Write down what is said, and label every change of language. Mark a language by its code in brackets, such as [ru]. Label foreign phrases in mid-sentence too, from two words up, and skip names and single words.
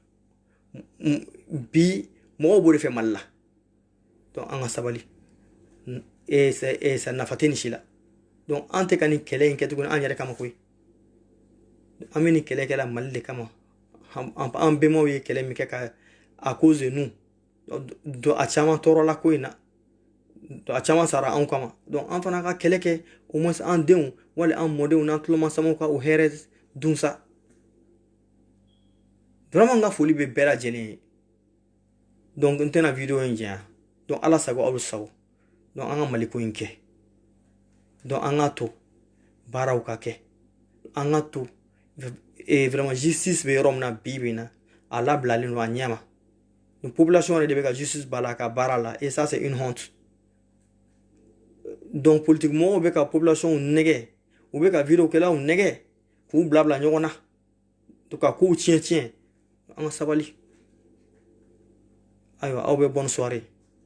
[bm] bi mɔgɔw b'o de fɛ Mali la donc an ka sabali sa nafa tɛ nin si la donc an tɛ ka nin kɛlɛ in kɛ tuguni an yɛrɛ kama koyi an bɛ nin kɛlɛ kɛla Mali de kama an bɛnbaw ye kɛlɛ min kɛ ka [fr] à cause de nous [bm] a caman tɔɔrɔla ko in na a caman sara anw kama donc an fana ka kɛlɛ kɛ [fr] au moins [bm] an denw wali an mɔdenw n'an tulomasamaw ka o hɛrɛ dun sa vraiment n ka foli bɛ bɛɛ lajɛlen ye donc n tɛna video in janya donc ala sago aw sago donc an ka Mali ko in kɛ donc an ka to baaraw ka kɛ an ka to vraiment justice bɛ yɔrɔ min na bi bi na a labilalen don a ɲɛ ma donc population yɛrɛ de bɛ ka justice bala a ka baara la [fr] et ça c'est une honte [bm] donc politique mɔgɔw bɛ ka population nɛgɛ u bɛ ka video kɛlaw nɛgɛ k'u bila ɲɔgɔn na donc ka kow tiɲɛ an ka sabali ayiwa aw bɛ [fr] bonne soirée